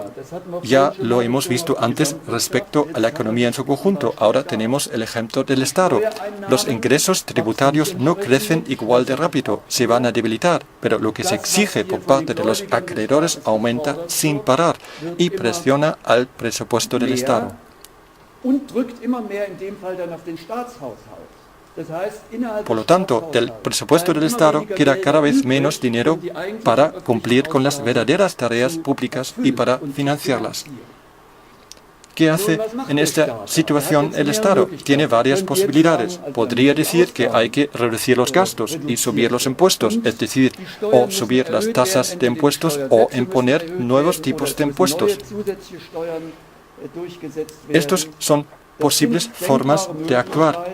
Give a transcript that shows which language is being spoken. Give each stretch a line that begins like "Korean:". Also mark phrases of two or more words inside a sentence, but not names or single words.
Spanish: Ya lo hemos visto antes respecto a la economía en su conjunto. Ahora tenemos el ejemplo del Estado. Los ingresos tributarios no crecen igual de rápido, se van a debilitar, pero lo que se exige por parte de los acreedores aumenta sin parar y presiona al presupuesto del Estado.
German: und drückt immer mehr in dem Fall dann auf den Staatshaushalt. Das heißt, innerhalb
Spanish: Por lo
German: des
Spanish: tanto, del
German: Staatshaushalts
Spanish: presupuesto del
German: bleiben
Spanish: Estado
German: immer
Spanish: queda
German: weniger
Spanish: cada vez
German: Gelder
Spanish: menos
German: übrig,
Spanish: dinero
German: um die eigentlich
Spanish: para
German: öffentlichen
Spanish: cumplir con las
German: Ausgaben
Spanish: verdaderas tareas
German: zu
Spanish: públicas y
German: erfüllen
Spanish: para
German: und zu
Spanish: financiarlas.
German: finanzieren.
Spanish: ¿Qué hace en esta situación el Estado? Tiene varias posibilidades. Podría decir que hay que reducir los gastos y subir los impuestos, es decir, o subir las tasas de impuestos o imponer nuevos tipos de impuestos. Estos son posibles formas de actuar.